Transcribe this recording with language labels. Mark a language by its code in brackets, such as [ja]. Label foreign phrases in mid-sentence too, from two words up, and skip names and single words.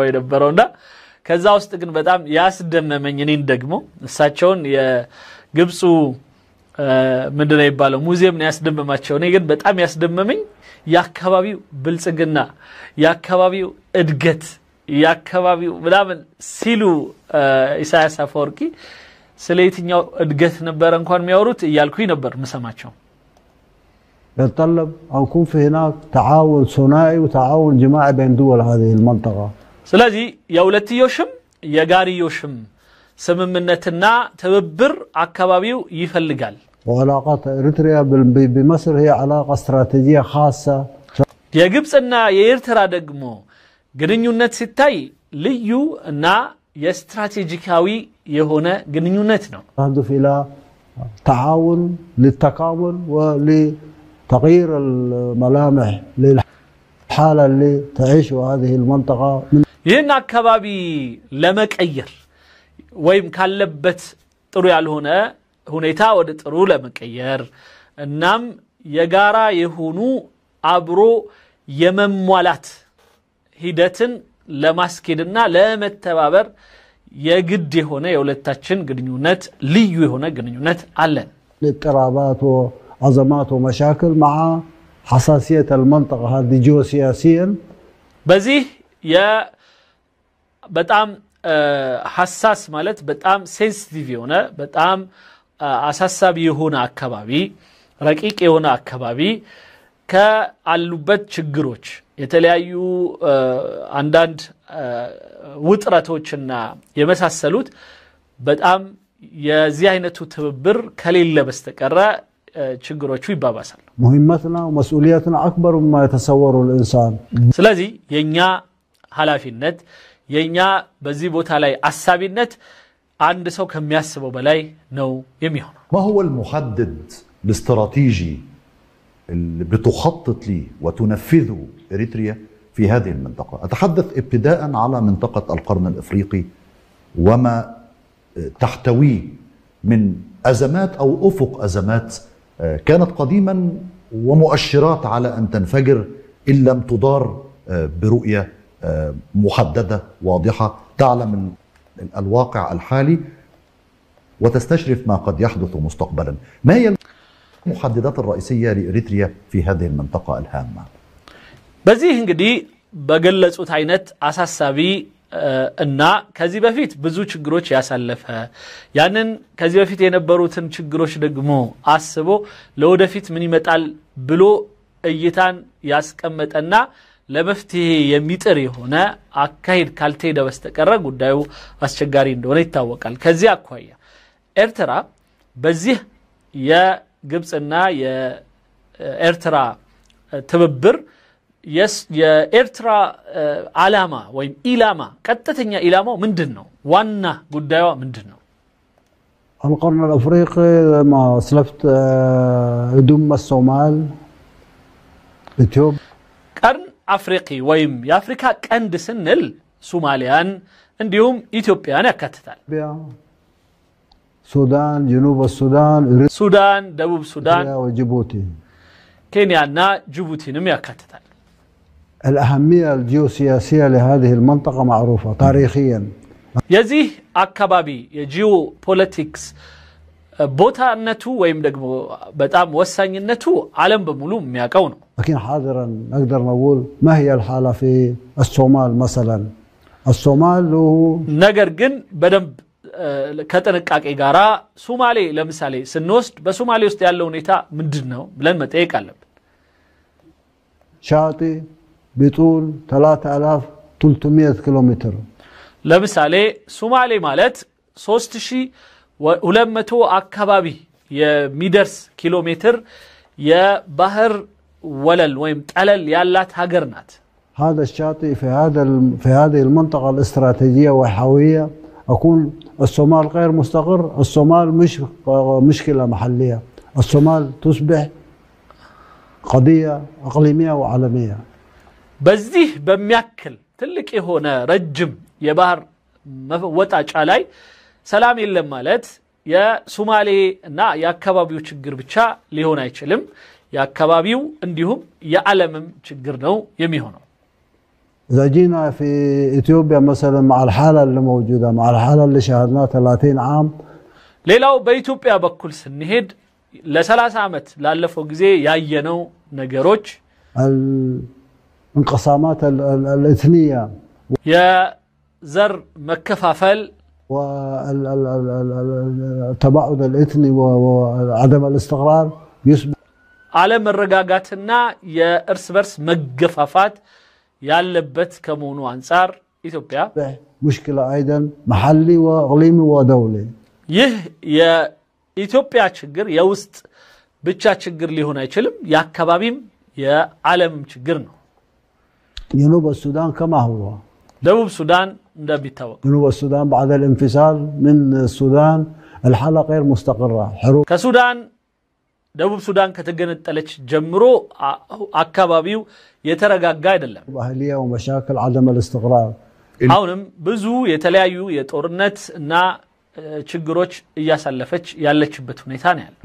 [am] የነበረውና ከዛ ውስጥ ግን በጣም ያስደመመኝ እኔን ደግሞ እሳቸውን የግብጹ ምንድነው ይባለው ሙዚየም ነው ያስደመማቸው እኔ ግን በጣም ያስደመመኝ የአካባቢው ብልጽግና የአካባቢው እድገት የአካባቢው ምናምን ሲሉ ኢሳያስ አፈወርቂ ስለየትኛው እድገት ነበር እንኳን የሚያወሩት እያልኩኝ ነበር መሰማቸው [ar] يتطلب أن يكون في هناك تعاون ثنائي وتعاون جماعي بين دول هذه المنطقة [am] ስለዚህ የሁለትዮሽም የጋሪዮሽም ስምምነትና ትብብር አካባቢው ይፈልጋል [ar] وعلاقات إريتريا بمصر هي علاقة استراتيجية خاصة [am] የግብጽና የኤርትራ ደግሞ ግንኙነት ሲታይ ልዩ እና የስትራቴጂካዊ የሆነ ግንኙነት ነው [ar] تهدف إلى تعاون للتكامل ولتغيير الملامح للحالة اللي تعيشها هذه المنطقة [am] ይህን አካባቢ ለመቀየር ወይም ካለበት ጥሩ ያልሆነ ሁኔታ ወደ ጥሩ ለመቀየር እናም የጋራ የሆኑ አብሮ የመሟላት ሂደትን ለማስኬድና ለመተባበር የግድ የሆነ የሁለታችን ግንኙነት ልዩ የሆነ ግንኙነት አለን [ar] الاضطرابات وأزمات ومشاكل مع حساسية المنطقة هذه جيوسياسيا [am] በዚህ በጣም ሐሳስ ማለት በጣም ሴንሲቲቭ የሆነ በጣም አሳሳቢ የሆነ አካባቢ ረቂቅ የሆነ አካባቢ ከአሉበት ችግሮች የተለያዩ አንዳንድ ውጥረቶችና የመሳሰሉት በጣም የዚህ አይነቱ ትብብር ከሌለ በስተቀር ችግሮቹ ይባባሳሉ [ar] مهمتنا ومسؤوليتنا أكبر مما يتصوره الإنسان [am] ስለዚህ የኛ ኃላፊነት የኛ በዚህ ቦታ ላይ አሳቢነት አንድ ሰው ከሚያስበው በላይ ነው የሚሆነው [ar] ما هو المحدد الاستراتيجي اللي بتخطط ليه وتنفذه إريتريا في هذه المنطقة أتحدث ابتداء على منطقة القرن الإفريقي وما تحتويه من أزمات أو أفق أزمات كانت قديما ومؤشرات على أن تنفجر إن لم تدار برؤية محددة واضحة تعلم الواقع الحالي وتستشرف ما قد يحدث مستقبلا ما هي المحددات الرئيسية لإريتريا في هذه المنطقة الهامة؟ [am] በዚህ እንግዲህ በገለጹት አይነት አሳሳቢ እና ከዚህ በፊት ብዙ ችግሮች ያሳለፈ ያንን ከዚህ በፊት የነበሩትን ችግሮች ደግሞ አስቦ ለወደፊት ምን ይመጣል ብሎ እይታን ያስቀመጠና ለመፍትሄ የሚጥር የሆነ አካሄድ ካልተሄደ በስተቀር ጉዳዩ አስቸጋሪ እንደሆነ ይታወቃል። ከዚህ አኳያ ኤርትራ በዚህ የግብጽና የኤርትራ ትብብር የኤርትራ ዓላማ ወይም ኢላማ ቀጥተኛ ኢላማው ምንድነው? ዋና ጉዳዩ ምንድነው? [ar] القرن الافريقي ما اسلفت يضم الصومال اثيوبيا قرن افريقي [am] ወይም የአፍሪካ ቀንድ ስንል ሶማሊያን እንዲሁም ኢትዮጵያን ያካትታል። [ar] السودان جنوب السودان [am] ሱዳን ደቡብ ሱዳን [ar] وجيبوتي [am] كينيانا جيبوتيንም ያካትታል። [ar] الأهمية الجيوسياسية لهذه المنطقة معروفة تاريخيا. [am] የዚህ አካባቢ የጂኦ ፖለቲክስ ቦታነቱ ወይም ደግሞ በጣም ወሳኝነቱ ዓለም በሙሉ የሚያውቀው ነው። [ar] لكن حاضرا نقدر نقول ما هي الحالة في الصومال مثلا؟ الصومال له [am] ነገር ግን በደንብ ከጥንቃቄ ጋራ ሶማሌ ለምሳሌ ስንወስድ በሶማሌ ውስጥ ያለው ሁኔታ ምንድነው ብለን መጠየቅ አለብን። [ar] شاطئ بطول 3300 كيلومتر [am] ለምሳሌ ሶማሌ ማለት 3200 አካባቢ የሚደርስ ኪሎ ሜትር የባህር ወለል ወይም ጠለል ያላት ሀገር ናት። [ar] هذا الشاطئ في هذه المنطقة الاستراتيجية وحيوية أكون الصومال غير مستقر. الصومال مش مشكلة محلية، الصومال تصبح قضية إقليمية وعالمية. [am] በዚህ በሚያክል ትልቅ የሆነ ረጅም የባህር ወጣጫ ላይ ሰላም የለም ማለት የሶማሌ እና የአካባቢው ችግር ብቻ ሊሆን አይችልም። የአካባቢው እንዲሁም የዓለምም ችግር ነው የሚሆነው። [ar] إذا جينا في إثيوبيا مثلا مع الحالة اللي موجودة، مع الحالة اللي شاهدناها 30 عام، [am] ሌላው በኢትዮጵያ በኩል ስንሄድ ለ30 ዓመት ላለፈው ጊዜ ያየነው ነገሮች [ar] الانقسامات الإثنية [am] የዘር መከፋፈል [ar] والتباعد الإثني وعدم الاستقرار يسبب [am] ዓለም መረጋጋትና የእርስ በርስ መገፋፋት ያለበት ከመሆኑ አንፃር ኢትዮጵያ [ar] مشكلة أيضا محلي وإقليمي ودولي. [am] ይህ የኢትዮጵያ ችግር የውስጥ ብቻ ችግር ሊሆን አይችልም፣ የአካባቢም የዓለምም ችግር ነው። [ar] جنوب السودان كما هو، [am] ደቡብ ሱዳን እንደሚታወቅ [ar] جنوب السودان بعد الانفصال من السودان الحالة غير مستقرة، حروب [am] ከሱዳን ደቡብ ሱዳን ከተገነጠለች ጀምሮ አካባቢው የተረጋጋ አይደለም። [ar] أهلية ومشاكل عدم الاستقرار. [am] አሁንም ብዙ የተለያዩ የጦርነት እና ችግሮች እያሳለፈች ያለችበት ሁኔታ ነው ያለው።